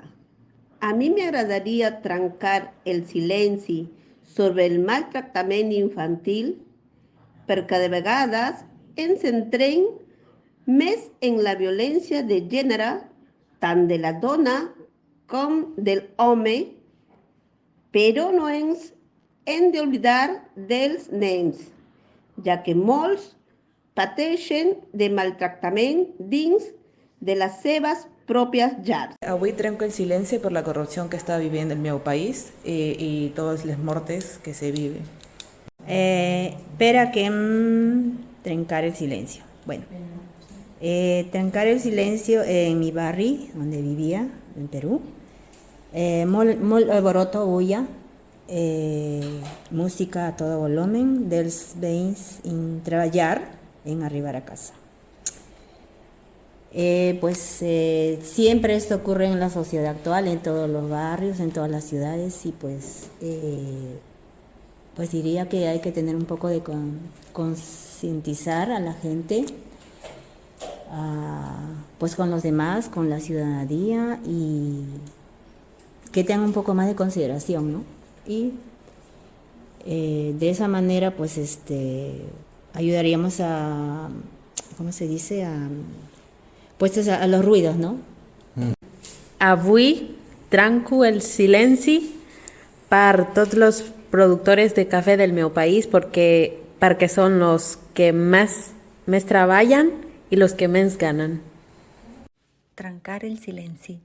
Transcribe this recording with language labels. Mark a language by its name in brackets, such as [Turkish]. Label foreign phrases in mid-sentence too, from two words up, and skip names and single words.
[Catalan] A mi m'agradaria trencar el silenci sobre el maltractament infantil perquè de vegades ens centrem més en la violència de gènere, tant de la dona com del home, però no ens hem d'oblidar dels nens, ja que molts pateixen de maltractament dins de les seves pròpies llars. Avui trenco el silenci per la corrupció que està vivint el meu país i totes les mortes que [Spanish] se viven. [Catalan] Per a què trencar el silencio? [Spanish] Bueno, trencar el silencio en mi barri, donde vivía, en Perú. [Catalan] Molt [Spanish] alboroto, bulla, música a todo volumen [Catalan] dels veïns en treballar en arribar a casa. [Spanish] Siempre esto ocurre en la sociedad actual, en todos los barrios, en todas las ciudades y pues diría que hay que tener un poco de concientizar a la gente, pues con los demás, con la ciudadanía y que tengan un poco más de consideración, ¿no? Y de esa manera pues ayudaríamos a, ¿cómo se dice? A los ruidos, ¿no? [Catalan] Avui trenco el silenci per tots els productors de cafè del meu país perquè són els que més treballen i els que més ganen. Trencar el silenci.